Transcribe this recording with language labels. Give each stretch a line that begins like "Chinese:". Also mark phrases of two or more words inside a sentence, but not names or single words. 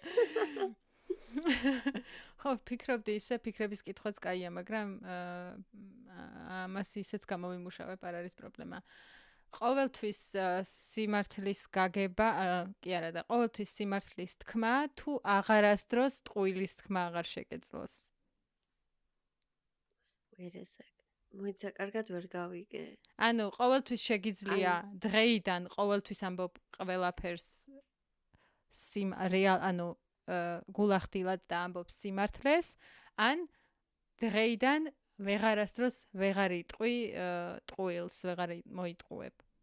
Georgian: ხო, ფიქრობდი ისე ფიქრების კითხვაც კაია, მაგრამ ამას ისეც გამოვიმუშავებ, არ არის პრობლემა. ყოველთვის სიმართლის გაგება, კი არა და ყოველთვის სიმართლის თქმა თუ აღარასდროს ტყუილის თქმა აღარ შეგეძლოს?
English: Wait a sec.
Georgian: მოიცა კარგად ვერ გავიგე. ანუ ყოველთვის შეგიძლია დღეიდან ყოველთვის ამბობ ყველაფერს ანუ გულახდილად და ამბობ სიმართლეს, ან დღეიდან ვეღარასდროს ვეღარ იტყვი ტყუილს, ვეღარ მოიტყუებ.